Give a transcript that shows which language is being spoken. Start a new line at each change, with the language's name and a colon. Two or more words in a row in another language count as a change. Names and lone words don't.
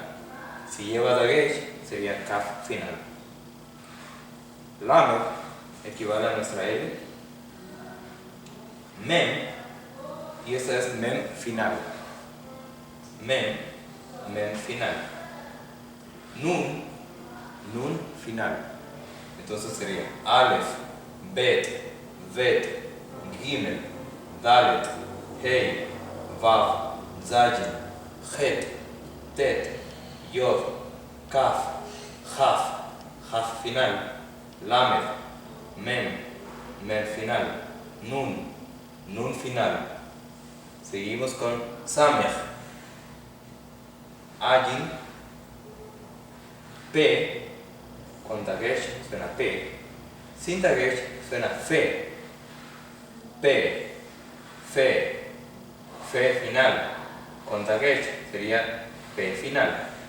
Spanish: Si lleva Dagesh, sería Kaf final. Lamed equivale a nuestra L. Mem, y esta es Mem final. Mem, Mem final. Nun, Nun final. Entonces sería Aleph, Bet, Vet, Gimel, Dalet, Hey, Vav, Zayin, Het, Tet, Yod, Kaf, Jaf, Jaf final, Lamed, Mem, Mem final, Nun, Nun final. Seguimos con Samech, Ayin, P, con Dagesh suena P, sin Dagesh suena Fe, P, Fe, Fe final, con Dagesh sería P final.